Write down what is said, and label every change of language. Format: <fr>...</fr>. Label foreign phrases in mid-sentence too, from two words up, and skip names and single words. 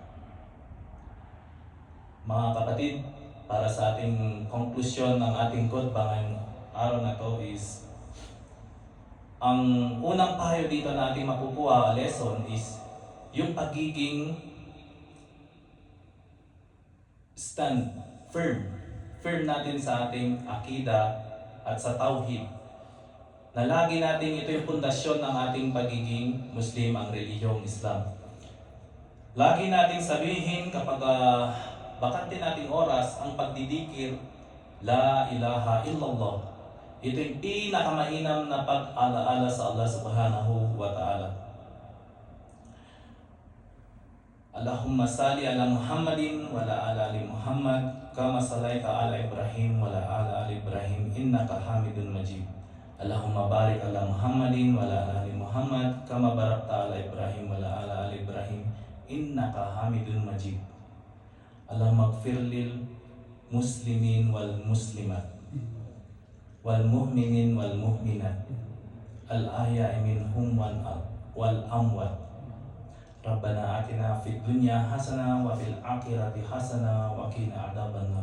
<tl>Mga kapatid, para sa ating konklusyon ng ating khutbah ngayong araw na to is ang unang payo dito na ating makukuha lesson is yung pagiging</tl> <en>stand firm</en> <tl>natin sa ating akida at sa tauhid. Na lagi natin ito yung pundasyon ng ating pagiging Muslim, ang relihiyong Islam. Lagi nating sabihin kapag bakante nating oras ang pagdidikir,</tl> <ar>لا إله إلا الله.</ar> <tl>Ito yung pinakamainam na pag-alaala sa</tl> <ar>الله سبحانه وتعالى. اللهم صل على محمد وعلى آل محمد كما صليت على إبراهيم وعلى آل إبراهيم إنك حميد مجيد. اللهم بارك على محمد وعلى آل محمد كما باركت على إبراهيم وعلى آل إبراهيم إنك حميد مجيد. اللهم اغفر للمسلمين والمسلمات والمؤمنين والمؤمنات الأحياء منهم والأموات. ربنا آتنا في الدنيا حسنة وفي الآخرة حسنة وقنا عذاب النار.</ar>